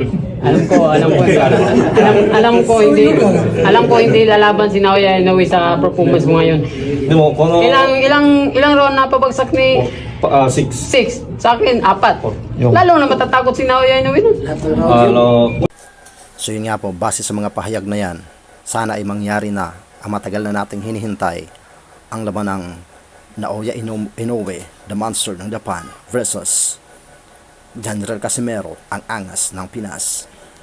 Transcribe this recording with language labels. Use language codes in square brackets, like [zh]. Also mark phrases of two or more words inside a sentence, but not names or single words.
[tl] alam ko hindi lalaban si Naoya Inoue sa performance mo ngayon. [ja] でもこの [tl] Ilang round na pabagsak ni 6 6. Sa akin, 4. Yung- Lalo na matatakot si Naoya Inoue nun. あの So yun nga po, base sa mga pahayag na yan, sana ay mangyari na ang matagal na nating hinihintay, ang laban ng Naoya Inoue, [en] the monster [tl] ng Japan versus General Casimero, ang angas ng Pinas.